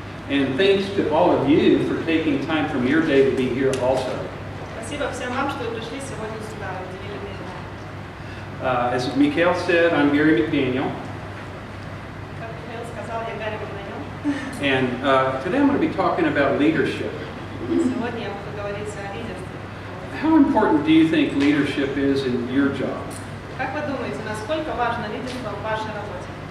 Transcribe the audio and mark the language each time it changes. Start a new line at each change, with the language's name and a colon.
English: And thanks to all of you for taking time from your day to be here also.
Russian: Спасибо всем вам, что вы пришли сегодня сюда, уделили время.
English: As Miguel said, I'm Garry McDaniel.
Russian: Как Михаил сказал, я Гарри McDaniel.
English: And today I'm going to be talking about leadership.
Russian: Сегодня я буду говорить о лидерстве.
English: How important do you think leadership is in your job?
Russian: Как вы думаете, насколько важно лидерство в вашей работе?